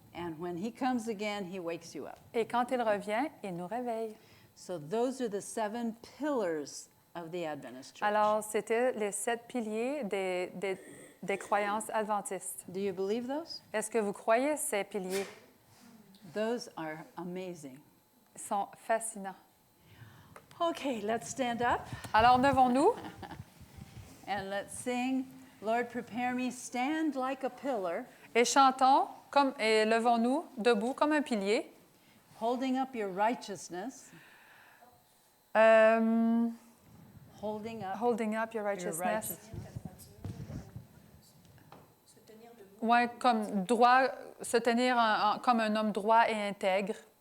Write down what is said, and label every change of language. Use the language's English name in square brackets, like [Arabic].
[English] And when he comes again, he wakes you up. [French] Et quand il revient, il nous réveille. [English] So those are the 7 pillars of the Adventist Church. [French] Alors, c'était les 7 piliers des croyances adventistes. [English] Do you believe those? [French] Est-ce que vous croyez ces piliers? [English] Those are amazing. [French] Ils sont fascinants. [English] Okay, let's stand up [French] Alors, levons-nous [English] and let's sing, Lord, prepare me, stand like a pillar, [French] et chantons et levons-nous debout comme un pilier. [English] holding up your righteousness, Euh, holding up holding up your your righteousness. righteousness. [French] Ouais, comme droit, se tenir comme un homme droit et intègre.